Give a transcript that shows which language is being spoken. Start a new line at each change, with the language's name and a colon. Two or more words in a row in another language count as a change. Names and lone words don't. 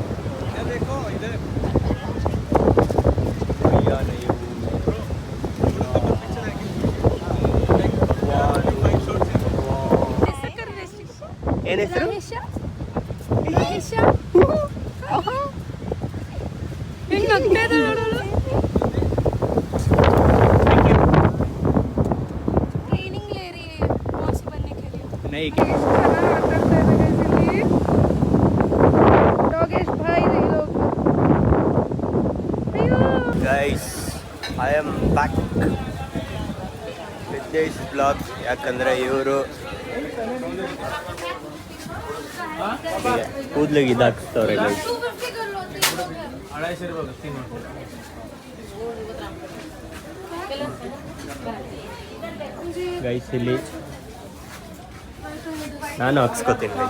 Kannada: ಏನ್ ಹೆಸರು? ಹೆಂಗ್ ನಗ್ತಾ ಇದ್ದಾಳೆ ನೋಡೋಳು.
Hindi: ट्रेनिंग ले रही है बॉस बनने के लिए. नहीं योगेश भाई ये लोग.
English: guys, I am back with this blog.
Kannada: ಯಾಕಂದರೆ ಇವರು ಕೂದಲಿಗೆ ಇದಾಕ್ತವ್ರೆ ಗೈಸ್. ಗೈಸ್ ಇಲ್ಲಿ ನಾನು ಹಾಕ್ಸ್ಕೊತೀನಿ ಗೈಸ್.